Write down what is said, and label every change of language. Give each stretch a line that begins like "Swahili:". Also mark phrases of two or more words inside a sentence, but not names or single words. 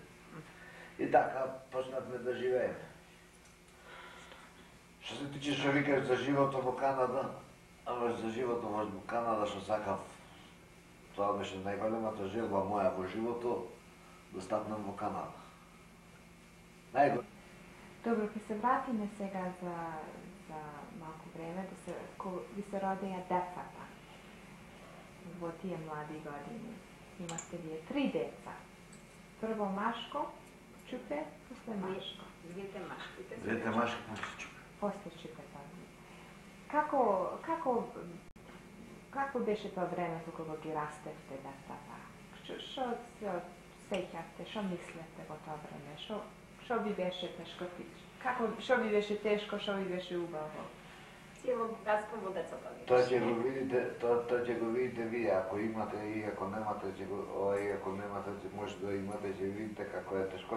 Macedonian: И така почнавме да живееме. Што се тиче што викаш за животот во Канада, за животот во Канада што сакав, тоа беше најголемата желба моја во животот, да стапнам во Канада. Добро, ќе се вратиме сега за малку време, ви се родеја децата во тие млади години. Имате ви 3 деца. Прво Машко, Чупе, после Машко. Двете машките. Двете машки после Чупе. После Čupe тада. Како беше тоа времето кога ги растевте децата? Што се сеќавте, што мислете во тоа време? Што ви беше тешко? Што ви беше тешко, што ви беше убаво? Силно богатство во децата ми. Тоа ќе го видите вие, ако имате и ако немате, и ако немате, може да имате, ќе видите како е тешко.